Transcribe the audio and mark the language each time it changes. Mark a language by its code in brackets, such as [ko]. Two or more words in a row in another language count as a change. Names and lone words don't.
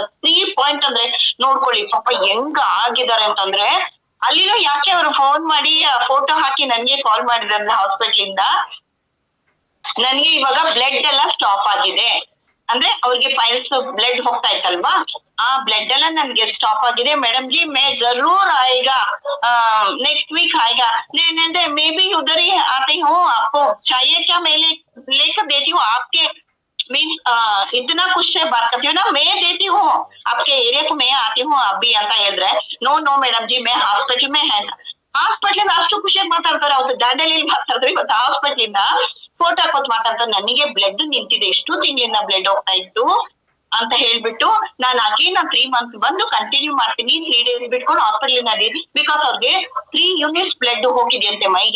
[kn] 3 ಪಾಯಿಂಟ್ ಅಂದ್ರೆ ನೋಡ್ಕೊಳ್ಳಿ ಪಾಪ ಹೆಂಗ್ ಆಗಿದ್ದಾರೆ ಅಂತಂದ್ರೆ, ಅಲ್ಲಿನೂ ಯಾಕೆ ಅವ್ರು ಫೋನ್ ಮಾಡಿ ಫೋಟೋ ಹಾಕಿ ನನ್ಗೆ ಕಾಲ್ ಮಾಡಿದ್ರೆ ಹಾಸ್ಪಿಟಲ್ ಇಂದ, ನನ್ಗೆ ಇವಾಗ ಬ್ಲಡ್ ಎಲ್ಲ ಸ್ಟಾಪ್ ಆಗಿದೆ ಅಂದ್ರೆ ಅವ್ರಿಗೆ ಪೈಲ್ಸ್ ಬ್ಲಡ್ ಹೋಗ್ತಾ ಇತ್ತಲ್ವಾ, ಆ ಬ್ಲಡ್ ಎಲ್ಲ ನನ್ಗೆ ಸ್ಟಾಪ್ ಆಗಿದೆ ಮೇಡಮ್ [hi] जी मैं जरूर आएगा नेक्स्ट वीक आएगा नहीं [en] may be [hi] उधर ही आती हूँ आपको चाहिए क्या मैं लेकर देती हूँ आपके मीन्स इतना कुछ से बात करती हूँ ना मैं देती हूँ आपके एरिया को मैं आती हूँ अभी [kn] ಅಂತ ಹೇಳಿದ್ರೆ [en] no no [hi] मैडम जी मैं हॉस्पिटल में है [kn] ಹಾಸ್ಪಿಟ್ಲಿಂದ ಅಷ್ಟು ಖುಷಿಯಾಗಿ ಮಾತಾಡ್ತಾರೆ. ಅವತ್ತು ದಾಂಡೇಲಿ ಮಾತಾಡಿದ್ರೆ ಇವತ್ತು ಹಾಸ್ಪಿಟ್ಲಿಂದ ಫೋಟೋ ಹಾಕೋತ್ ಮಾತಾಡ್ತಾರೆ. ನನಗೆ ಬ್ಲಡ್ ನಿಂತಿದೆ, ಎಷ್ಟು ತಿಂಗಳಿಂದ ಬ್ಲಡ್ ಹೋಗ್ತಾ ಇತ್ತು ಅಂತ ಹೇಳ್ಬಿಟ್ಟು ನಾನು ಅಗೇನ್ 3 months ಬಂದು ಕಂಟಿನ್ಯೂ ಮಾಡ್ತೀನಿ, 3 days ಬಿಟ್ಕೊಂಡು ಹಾಸ್ಪಿಟಲ್ ನಲ್ಲಿ ಬಿಕಾಸ್ ಅವ್ರಿಗೆ 3 ಯೂನಿಟ್ಸ್ ಬ್ಲಡ್ ಹೋಗಿದೆಯಂತೆ ಮೈಗೆ.